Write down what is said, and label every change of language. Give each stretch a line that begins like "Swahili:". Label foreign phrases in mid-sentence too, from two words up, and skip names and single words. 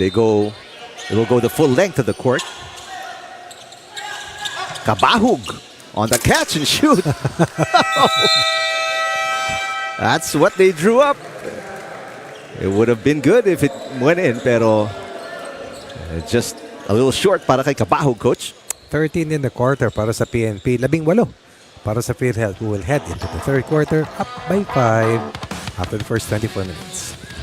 English: They will go the full length of the court. Kabahug on the catch and shoot. That's what they drew up. It would have been good if it went in, pero just a little short
Filipino: para kay
English: Kabahug, coach. 13 in the quarter
Filipino: para sa
English: PNP.
Filipino: 18 para sa PhilHealth,
English: who will head into the third quarter up by 5 after the first 24 minutes.